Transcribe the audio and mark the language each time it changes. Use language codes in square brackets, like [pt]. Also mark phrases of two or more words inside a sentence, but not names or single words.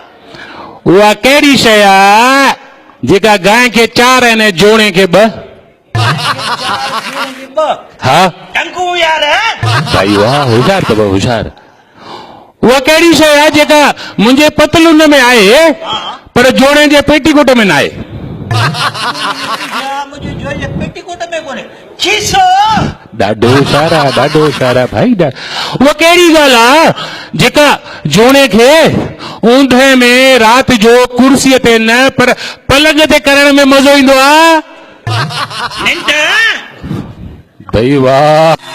[sd] उहा कहिड़ी शइ आहे जेका गांइ खे 4 आहिनि जोणे खे 2? हा टंकू यार। भाई वाह होशियार अथव होशियार। उहा कहिड़ी शइ आहे जेका मुंहिंजे पतलून में आहे पर जोणे जे पेटीकोट में न आहे? मुझे जो ये पेटीकोट में कोने खीसो। ॾाढो होशियार आहे भाई। उहा कहिड़ी ॻाल्हि आहे जेका जोणे खे ऊंधे में राति जो कुर्सीअ ते न पर पलंग ते करण में मज़ो ईंदो आहे? निंड। भाई वाह।